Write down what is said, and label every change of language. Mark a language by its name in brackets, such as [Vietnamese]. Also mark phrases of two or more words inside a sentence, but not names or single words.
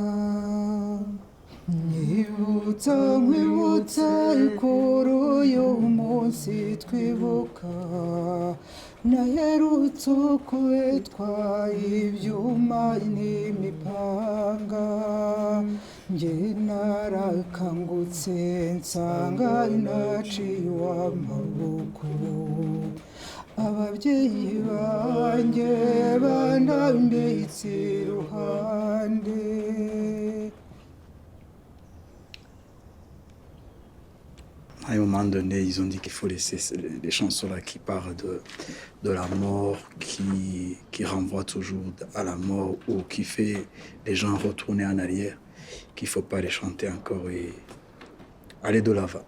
[Kinyarwanda] Nkwibutsa kuri uyu munsi twibuka naherutse ukwitwa ibyuma n'imipanga, njye narakangutse nsanga naciwe amaboko, ababyeyi banjye banambitse iruhande. [French] À un moment donné, ils ont dit qu'il faut laisser les chansons-là qui parlent de la mort, qui renvoient toujours à la mort ou qui fait les gens retourner en arrière, qu'il ne faut pas les chanter encore et aller de l'avant.